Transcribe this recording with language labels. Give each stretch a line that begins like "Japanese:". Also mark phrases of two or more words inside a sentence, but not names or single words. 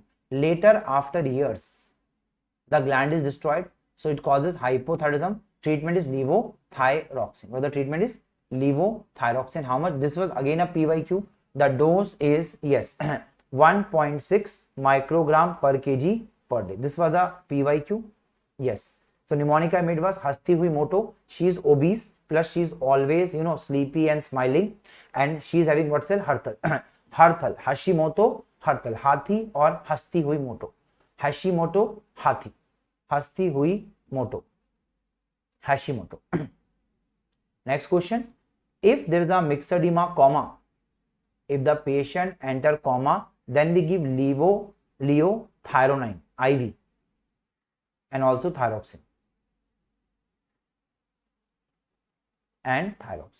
English: Later, after years, the gland is destroyed, so it causes hypothyroidism. Treatment is levothyroxine. Well, the treatment is levothyroxine. How much? This was again a PYQ. The dose is, yes, 1.6 microgram per kg per day. This was the PYQ. Yes. So mnemonic I made was
Hindi: हँसती हुई मोटो.
English: She is obese, plus she is always, sleepy and smiling, and she is having what cell? Harthal. Harthal, Hashimoto, Harthal, Hathi or
Hindi: हँसती हुई मोटो.
English: Hashimoto, Hathi.
Hindi: हँसती हुई मोटो.
English: Hashimoto. Next question. If there is a myxedema coma, if the patient enter coma, then we give leothyronine IV and also thyroxine and thyroxine.